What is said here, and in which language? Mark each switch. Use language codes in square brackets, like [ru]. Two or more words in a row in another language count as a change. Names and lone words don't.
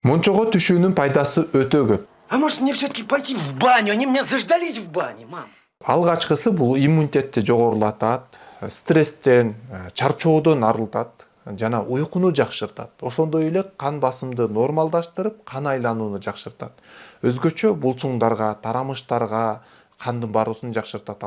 [ky] Мончого түшүүнүн пайдасы өтө көп. [ru] А может мне все-таки пойти в баню? Они меня заждались в бане, мам. [ky] Алгачкысы бул иммунитетти жогорулатат, стресстен, чарчоодон арылтат жана уйкуну жакшыртат. Ошондой эле кан басымды нормалдаштырып, кан айланууну жакшыртат. Өзгөчө булчуңдарга, тарамыштарга кандын баруусун жакшыртат.